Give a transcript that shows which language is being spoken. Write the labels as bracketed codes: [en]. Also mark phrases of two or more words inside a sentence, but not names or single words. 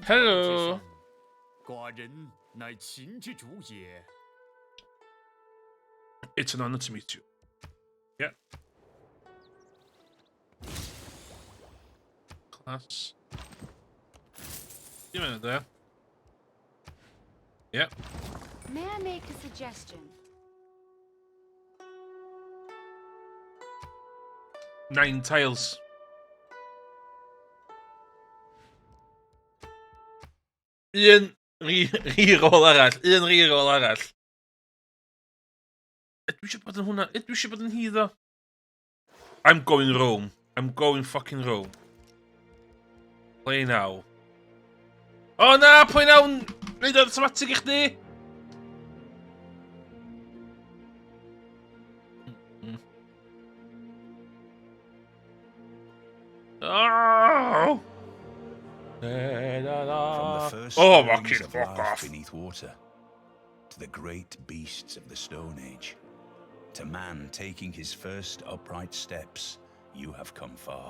[en] Hello. [zh] 盛。寡人乃秦之主也。 [en] It's an honor to meet you. Yeah. Class. Give me a minute there. Yeah. May I make a suggestion? 9 tiles. [cy] Un reroll arall. Un reroll arall. Dwi eisiau bod yn hwnna. Dwi eisiau bod yn hi ddo. [en] I'm going Rome. I'm going fucking Rome. Play now. [cy] O na! [en] Play now! [cy] Neud automatic i chdi! Oh! [en] From the first Oh, stirrings fucking of fuck life off. beneath water, to the great beasts of the Stone Age, to man taking his first upright steps, you have come far.